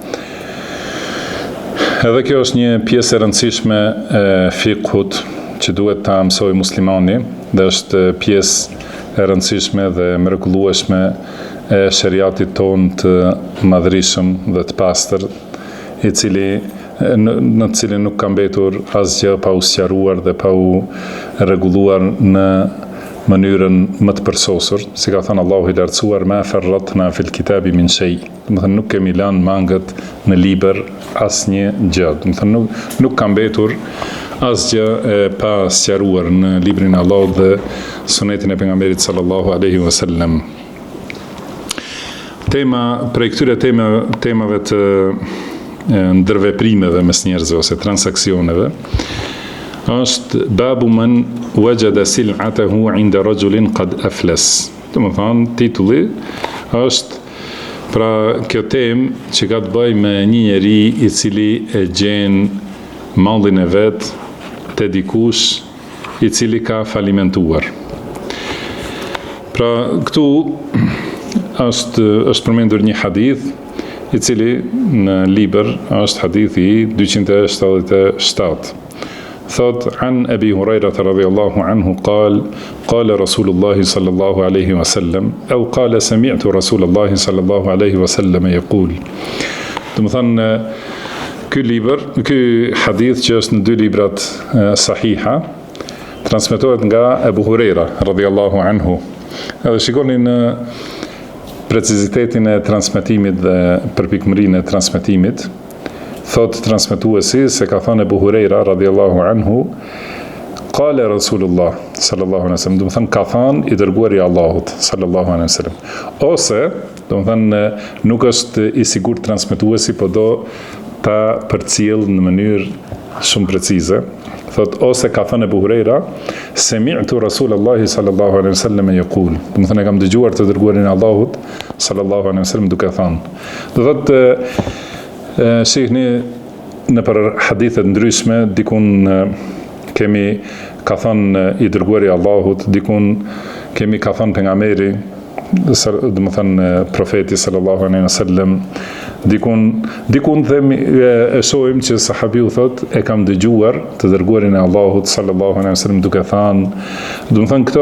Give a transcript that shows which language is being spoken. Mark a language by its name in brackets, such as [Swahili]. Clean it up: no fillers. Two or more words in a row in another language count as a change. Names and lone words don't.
[Albanian] Edhe kjo është një pjesë e rëndësishme e fiqhut që duhet ta mësojë muslimani dhe është pjesë e rëndësishme dhe mrekullueshme e shariatit tonë të madhërisëm dhe të pastër, në të cilin nuk ka mbetur asgjë pa u sqaruar dhe pa u rregulluar në mënyrën më të përsosur, si ka thënë Allahu i lartësuar, [Arabic] ما فرطنا في الكتاب من شيء. [Albanian] Domethënë nuk kemi lënë mangët në libër asnjë gjë. Domethënë nuk ka mbetur asgjë e pa sqaruar në librin e Allahut dhe sunetin e pejgamberit [Arabic] صلى الله عليه وسلم. [Albanian] Tema prej këtyre temave të ndërveprimeve mes njerëzve ose transaksioneve është [Arabic] باب من وجد سلعته عند رجل قد أفلس. [Albanian] Domethënë titulli është pra kjo temë që ka të bëjë me një njeri i cili e gjen mallin e vet te dikush i cili ka falimentuar. Pra këtu është përmendur një hadith i cili në libër është hadithi 277. Thot, [Arabic] عن أبي هريرة رضي الله عنه قال رسول الله صلى الله عليه وسلم أو قال سمعت رسول الله صلى الله عليه وسلم يقول. [Albanian] Domethënë ky hadith që është në dy librat sahiha transmetohet nga Abu Hurairah [Arabic] رضي الله عنه. [Albanian] Edhe shikoni në precizitetin e transmetimit dhe përpikmërinë e transmetimit. Thot transmetuesi se ka thënë Abu Huraira [Arabic] رضي الله عنه قال رسول الله صلى الله عليه وسلم, [Albanian] domethënë ka thënë i dërguari i Allahut [Arabic] صلى الله عليه وسلم. [Albanian] Ose, domethënë nuk është i sigurt transmetuesi, po do ta përcjell në mënyrë shumë precize. Thot, ose ka thënë Abu Huraira, [Arabic] سمعت رسول الله صلى الله عليه وسلم يقول. [Albanian] Domethënë e kam dëgjuar të dërguarin e Allahut [Arabic] صلى الله عليه وسلم [Albanian] duke thënë. Do thotë shihni në për hadithe ndryshme, dikun ka thënë i dërguari i Allahut, dikun ka thënë pejgamberi, domethënë profeti [Arabic] صلى الله عليه وسلم, [Albanian] dikun themi e shohim që sahabiu thot e kam dëgjuar të dërguarin e Allahut [Arabic] صلى الله عليه وسلم [Albanian] duke thënë.